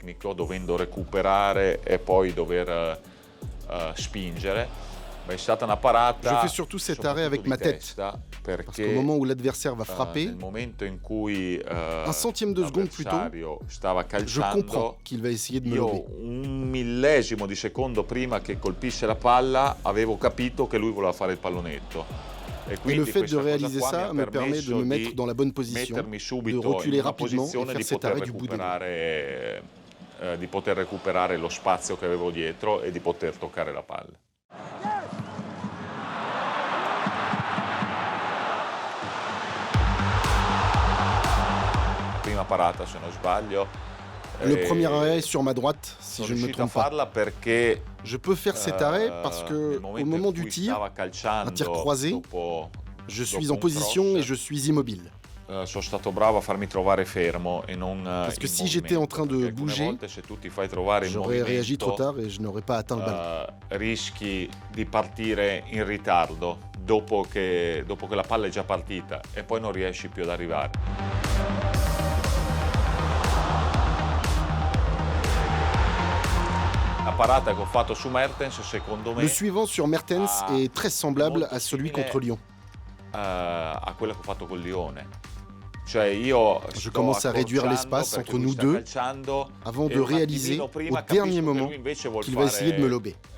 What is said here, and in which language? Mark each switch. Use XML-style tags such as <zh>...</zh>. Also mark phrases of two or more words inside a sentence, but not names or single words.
<fr>Je fais surtout cet arrêt avec ma tête, parce qu'au moment où l'adversaire va frapper, un centième de seconde plus tôt, je comprends qu'il va essayer de me lober.</fr> <it>Un millesimo di secondo prima che colpisse la palla, avevo capito che lui voleva fare il pallonetto.</it> <fr>Et le fait de réaliser ça me permet de me mettre dans la bonne position, de reculer rapidement et faire cet arrêt du bout des doigts.</fr> <it>Di poter recuperare lo spazio che avevo dietro e di poter toccare la palla. Prima parata, se non sbaglio.</it> <fr>Le premier arrêt est sur ma droite, si je ne me trompe pas. Je peux faire cet arrêt parce que, au moment du tir, un tir croisé, je suis en position et je suis immobile. Parce que si j'étais en train de bouger, j'aurais réagi trop tard et je n'aurais pas atteint le ballon.</fr> <it>Rischi di partire in ritardo dopo che la palla è già partita e poi non riesci più ad arrivare.</it> <fr>Le suivant sur Mertens est très semblable à celui contre Lyon. Je commence à réduire l'espace entre nous deux avant de réaliser au dernier moment qu'il va essayer de me lober.</fr>